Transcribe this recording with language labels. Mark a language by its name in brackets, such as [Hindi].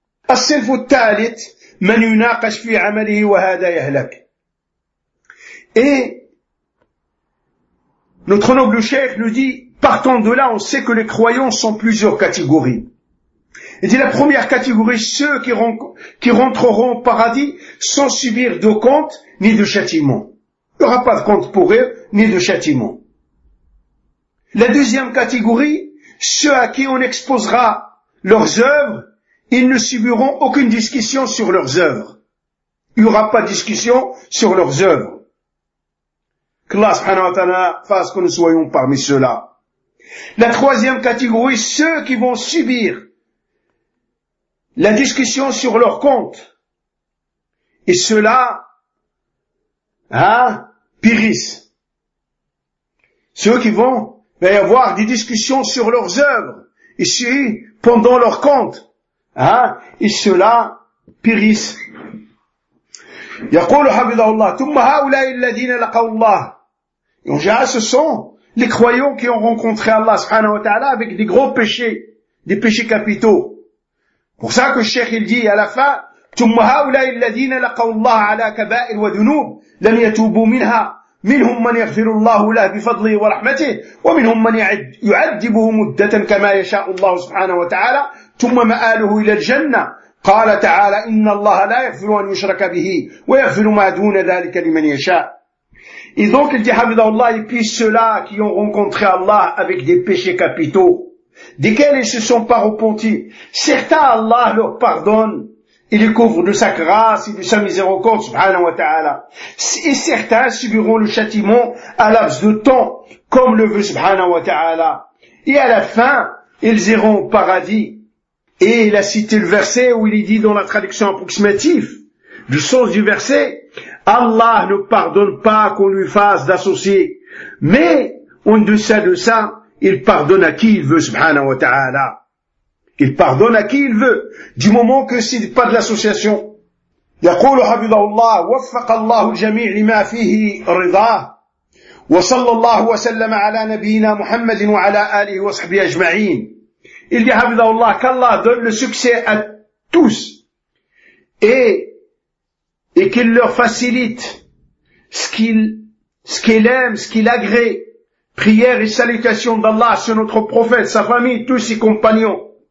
[Arabic] الصنف الثالث من يناقش في عمله وهذا يهلك. [French] Notre noble cheikh nous dit, partant de là, on sait que les croyants sont plusieurs catégories. Il dit, la première catégorie, ceux qui rentreront au paradis sans subir de compte ni de châtiment. Il n'y aura pas de compte pour eux, ni de châtiment. La deuxième catégorie, ceux à qui on exposera leurs œuvres, ils ne subiront aucune discussion sur leurs œuvres. Il n'y aura pas de discussion sur leurs œuvres. Que Allah subhanahu wa ta'ala fasse que nous soyons parmi ceux-là. La troisième catégorie, ceux qui vont subir la discussion sur leur compte. Et ceux-là, périssent. Ceux qui vont avoir des discussions sur leurs œuvres, ici, pendant leur compte, et ceux-là périssent. [Arabic] يقول حفظه الله ثم هؤلاء الذين لقوا الله. [French] Donc, ce sont les croyants qui ont rencontré Allah subhanahu wa ta'ala avec des gros péchés, des péchés capitaux. Pour ça que le cheikh il dit à la fin, [Arabic] ثم هؤلاء الذين لقوا الله على كبائر وذنوب لم يتوبوا منها منهم من يغفر الله له بفضله ورحمته ومنهم من يعذبه مدة كما يشاء الله سبحانه وتعالى ثم مآله إلى الجنة قال تعالى إن الله لا يغفر أن يشرك به ويغفر ما دون ذلك لمن يشاء. [French] Et donc il dit [Arabic] حفظه الله, [French] et puis ceux-là qui ont rencontré Allah avec des péchés capitaux, desquels ils se sont pas repentis, certains Allah leur pardonne et les couvre de sa grâce et de sa miséricorde, subhanahu wa ta'ala. Et certains subiront le châtiment à laps de temps, comme le veut subhanahu wa ta'ala. Et à la fin, ils iront au paradis. Et il a cité le verset où il est dit dans la traduction approximative, du sens du verset, Allah ne pardonne pas qu'on lui fasse d'associer, mais en deçà de ça, il pardonne à qui il veut, subhanahu wa ta'ala. Il pardonne à qui il veut, du moment que ce n'est pas de l'association. [Arabic] يقول حفظه الله وفق الله الجميع لما فيه رضاه وصلى الله وسلم على نبينا محمد وعلى آله وصحبه أجمعين. [French] Il dit [Arabic] حفظه الله [French] qu'Allah donne le succès à tous et qu'il leur facilite ce qu'il aime, ce qu'il agrée. Prière et salutation d'Allah sur notre prophète, sa famille, tous ses compagnons.